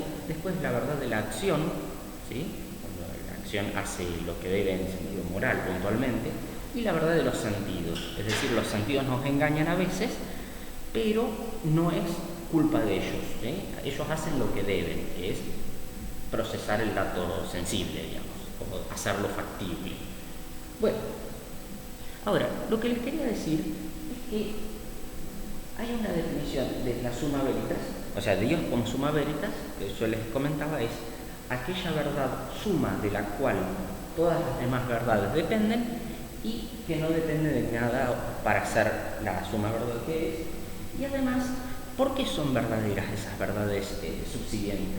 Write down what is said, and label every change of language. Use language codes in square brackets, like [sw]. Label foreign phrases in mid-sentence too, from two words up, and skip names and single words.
[es] Después la verdad de la acción, ¿sí? Cuando la acción hace lo que debe en sentido moral puntualmente, y la verdad de los sentidos, es decir, los sentidos nos engañan a veces, pero no es culpa de ellos, ¿sí? Ellos hacen lo que deben, que es procesar el dato sensible, digamos, o hacerlo factible. Bueno, ahora, lo que les quería decir es que hay una definición de la [la] summa veritas, [es] o sea, Dios como [la] summa veritas, [es] que yo les comentaba, es aquella verdad suma de la cual todas las demás verdades dependen y que no depende de nada para ser la suma verdad que es. Y además, ¿por qué son verdaderas esas verdades subsiguientes?